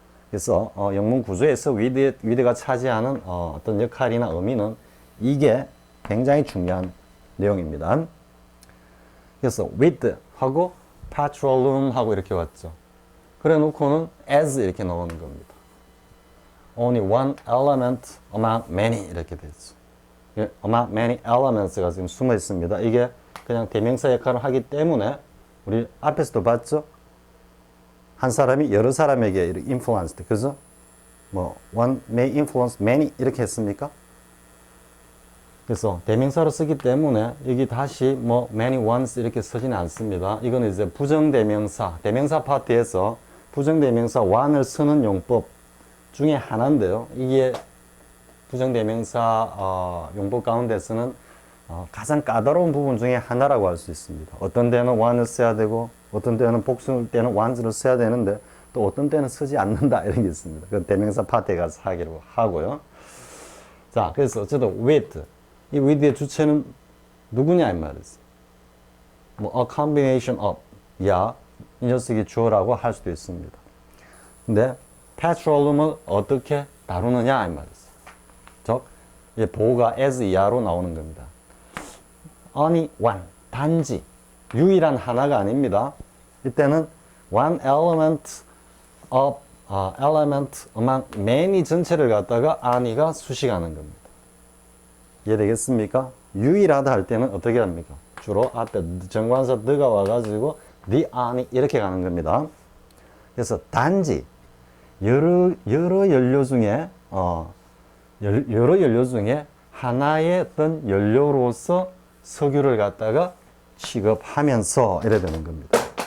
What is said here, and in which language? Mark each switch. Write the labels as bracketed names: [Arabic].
[Korean] 그래서 영문 구조에서 with가 차지하는 어떤 역할이나 의미는 이게 굉장히 중요한 내용입니다. 그래서 with 하고 petroleum 하고 이렇게 왔죠. 그래 놓고는 as 이렇게 나오는 겁니다. [English] only one element among many [Korean] 이렇게 되죠. [English] among many elements가 [Korean] 지금 숨어 있습니다. 이게 그냥 대명사 역할을 하기 때문에 우리 앞에서도 봤죠. 한 사람이 여러 사람에게 influenced, 그죠? [English] 뭐 one may influence many [Korean] 이렇게 했습니까? 그래서 대명사로 쓰기 때문에 여기 다시 뭐 many ones 이렇게 쓰지는 않습니다. 이거는 이제 부정대명사, 대명사 파트에서 부정대명사 one을 쓰는 용법 중에 하나인데요. 이게 부정대명사 용법 가운데서는 가장 까다로운 부분 중에 하나라고 할 수 있습니다. 어떤 때는 one을 써야 되고 어떤 때는 복수일 때는 ones를 써야 되는데 또 어떤 때는 쓰지 않는다 이런 게 있습니다. 그 대명사 파트에 가서 하기로 하고요. 자, 그래서 어쨌든 with 이 with의 주체는 누구냐 이 말이죠. 뭐 a combination of 이 녀석이 주어라고 할 수도 있습니다. 근데 petroleum을 어떻게 다루느냐 이 말이죠. 즉 보호가 as 이하로 나오는 겁니다. only one 단지 유일한 하나가 아닙니다. 이때는 [English] one element of element among many [Korean] 전체를 갖다가 only가 수식하는 겁니다. 이해되겠습니까? 유일하다 할 때는 어떻게 합니까? 주로 앞에 정관사 the가 와가지고 the only 이렇게 가는 겁니다. 그래서 단지 여러 연료 중에 여러 연료 중에 하나의 어떤 연료로서 석유를 갖다가 취급하면서 이래 되는 겁니다.